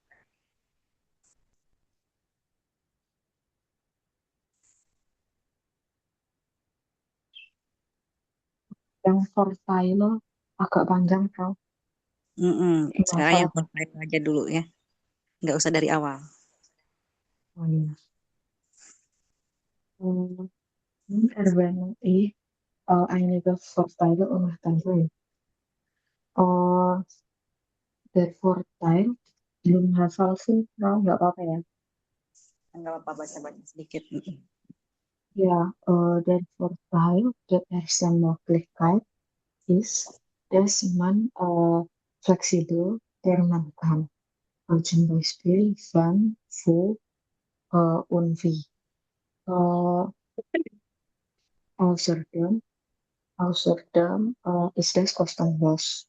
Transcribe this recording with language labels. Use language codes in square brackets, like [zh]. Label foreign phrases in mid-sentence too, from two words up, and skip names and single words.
[id] Yang Versailles agak panjang, Prof. Sekarang yang konkret aja dulu ya. Nggak usah dari awal. Oh iya. [de] Erwähne ich einige Vorteile und Nachteile. Der Vorteil [id] belum hafal sih, Prof. Nggak apa-apa ya. Nggak apa-apa, baca-baca sedikit. [de] Ja, der Vorteil der ersten Möglichkeit ist, dass man flexibel lernen kann. Zum Beispiel wann, wo und wie. Äh, außerdem ist das kostenlos.